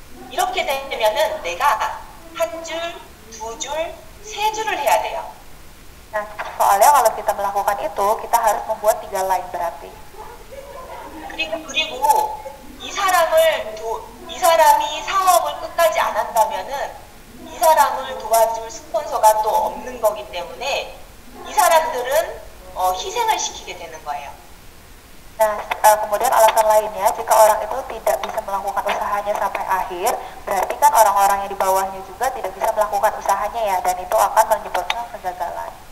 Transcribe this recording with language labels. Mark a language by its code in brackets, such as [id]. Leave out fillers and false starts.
[ko] 이렇게 되면은 내가 한 줄, 두 줄, 세 줄을 해야 돼요. [id] Nah, soalnya kalau kita melakukan itu, kita harus membuat 3 line berarti. [ko] 그리고 이 사람이 사업을 끝까지 안 한다면은 이 사람을 도와줄 스폰서가 또 없는 거기 때문에 이 사람들은 희생을 시키게 되는 거예요. [id] Nah, kemudian alasan lainnya, jika orang itu tidak bisa melakukan usahanya sampai akhir, berarti kan orang-orang yang di bawahnya juga tidak bisa melakukan usahanya ya, dan itu akan menyebabkan kegagalan.